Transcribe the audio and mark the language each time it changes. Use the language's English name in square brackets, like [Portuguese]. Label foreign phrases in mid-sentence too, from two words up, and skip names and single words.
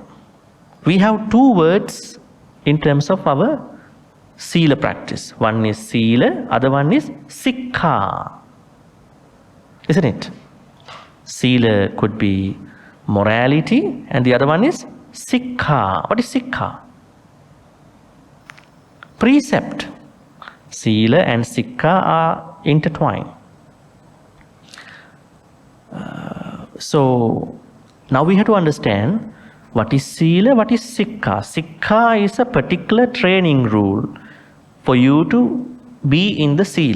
[English] We have two words in terms of our Sila practice. One is Sila, other one is Sikha. Isn't it? Sila could be morality and the other one is Sikha. What is Sikha? Precept. Sila and Sikha are intertwined. So now we have to understand what is Sila, what is Sikha. Sikha is a particular training rule for you to be in the Sila.